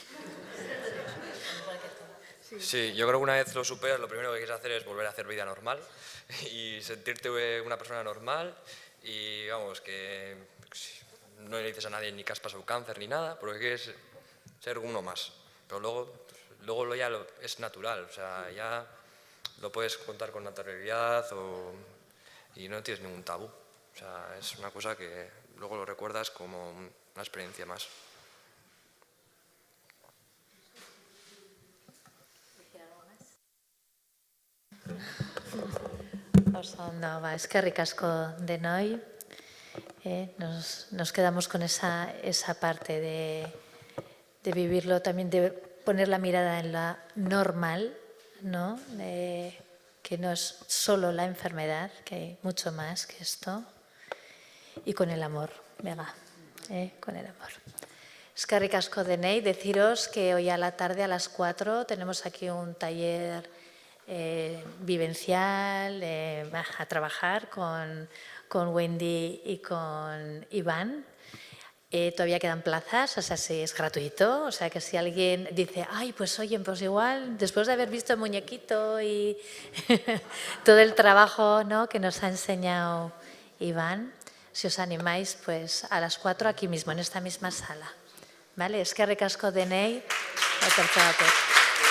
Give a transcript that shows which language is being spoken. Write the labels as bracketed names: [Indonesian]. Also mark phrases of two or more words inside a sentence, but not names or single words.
[Spanish] Sí, yo creo que una vez lo superas, lo primero que quieres hacer es volver a hacer vida normal y sentirte una persona normal y, vamos, que no le dices a nadie ni que has pasado cáncer ni nada, porque quieres ser uno más. Pero luego ya es natural, o sea, ya lo puedes contar con naturalidad y no tienes ningún tabú. O sea, es una cosa que luego lo recuerdas como una experiencia más. [Basque] Eskerrik asko denoi. [Spanish] Nos quedamos con esa parte de vivirlo, también de poner la mirada en la normal, ¿no? Que no es solo la enfermedad, que hay mucho más que esto. Y con el amor, venga, con el amor. [Basque] Eskerrik asko denei, [Spanish] deciros que hoy a la tarde a las 4 tenemos aquí un taller vivencial a trabajar con Wendy y con Iván. Todavía quedan plazas, o sea, sí, es gratuito, o sea que si alguien dice, ay, pues oye, pues igual, después de haber visto el muñequito y todo el trabajo, ¿no?, que nos ha enseñado Iván, si os animáis, pues a las 4 aquí mismo, en esta misma sala. ¿Vale? [Basque] Eskerrik asko denei, etortzagatik.